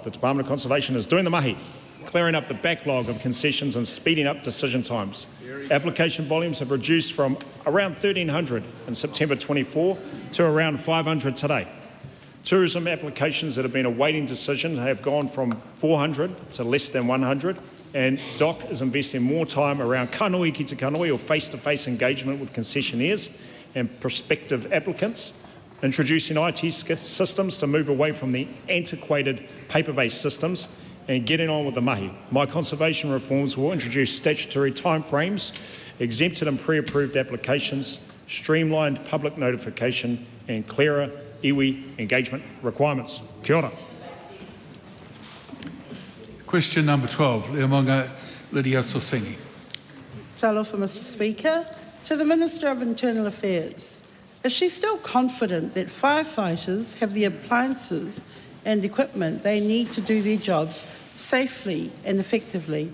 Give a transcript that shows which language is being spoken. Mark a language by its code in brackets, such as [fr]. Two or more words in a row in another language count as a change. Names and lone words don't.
[en] The Department of Conservation is doing the mahi, clearing up the backlog of concessions and speeding up decision times. Application volumes have reduced from around 1,300 in September 24 to around 500 today. Tourism applications that have been awaiting decision have gone from 400 to less than 100, and DOC is investing more time around [mi] kanui ki te kanui, [en] or face-to-face engagement with concessionaires and prospective applicants, introducing IT systems to move away from the antiquated paper-based systems and getting on with the mahi. My conservation reforms will introduce statutory timeframes, exempted and pre-approved applications, streamlined public notification and clearer iwi engagement requirements. [mi] Kia ora. [en] Question number 12, Leamonga Lydia Sorsini. Talofa, Mr Speaker. To the Minister of Internal Affairs. is she still confident that firefighters have the appliances and equipment they need to do their jobs safely and effectively?